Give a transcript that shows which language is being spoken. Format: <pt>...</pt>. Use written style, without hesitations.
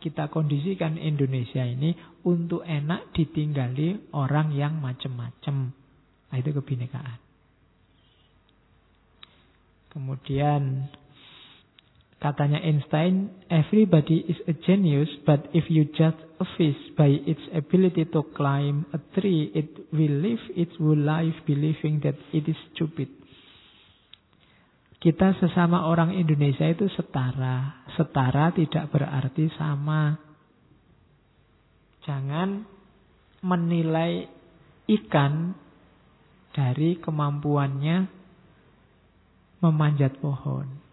<id>kita kondisikan Indonesia ini untuk enak ditinggali orang yang macam-macam. Nah, itu kebinekaan. Kemudian katanya</id> <en>Einstein, everybody is a genius, but if you judge a fish by its ability to climb a tree, it will live its whole life believing that it is stupid.</en> <id>Kita sesama orang Indonesia itu setara. Setara tidak berarti sama. Jangan menilai ikan dari kemampuannya memanjat pohon.</id>